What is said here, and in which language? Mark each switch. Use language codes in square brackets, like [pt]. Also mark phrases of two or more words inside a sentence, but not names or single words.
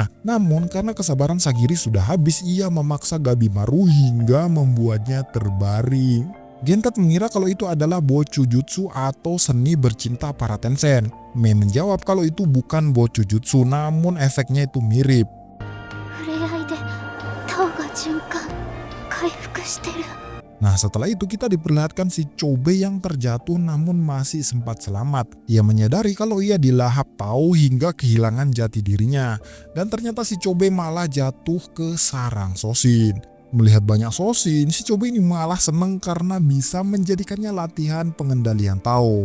[id] Namun karena kesabaran Sagiri sudah habis, ia memaksa Gabimaru hingga membuatnya terbaring. Gentet mengira kalau itu adalah Bojujutsu atau seni bercinta para Tenshin. Mei menjawab kalau itu bukan Bojujutsu, namun efeknya itu mirip. [ja] 触れ合いでタオが循環回復してる。 [id] Nah setelah itu kita diperlihatkan si Chobe yang terjatuh namun masih sempat selamat. Ia menyadari kalau ia dilahap Tao hingga kehilangan jati dirinya. Dan ternyata si Chobe malah jatuh ke sarang Soshin. Melihat banyak Soshin, si Chobe ini malah seneng karena bisa menjadikannya latihan pengendalian Tao.